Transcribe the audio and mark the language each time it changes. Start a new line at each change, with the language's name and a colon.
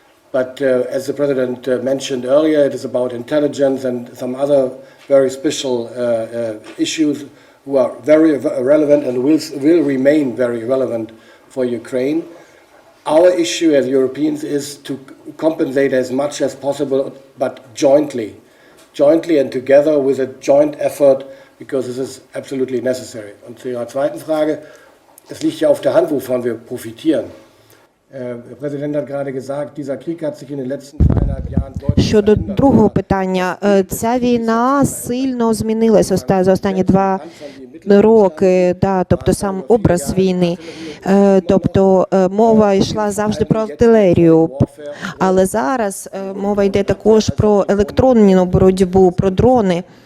English: But as the President mentioned earlier, it is about intelligence and some other very special issues who are very relevant and will remain very relevant for Ukraine. Our issue as Europeans is to compensate as much as possible, but jointly and together with a joint effort, because this is absolutely necessary.
German: Und zu Ihrer zweiten Frage, es liegt ja auf der Hand, wovon wir profitieren. Der Präsident hat gerade gesagt, dieser Krieg hat sich in den letzten 3,5 Jahren deutlich
Ukrainian: Щодо другого питання, ця війна сильно змінилася за останні 2 роки, тобто сам образ війни. Тобто мова йшла завжди про артилерію, але зараз мова йде також про електронну боротьбу, про дрони.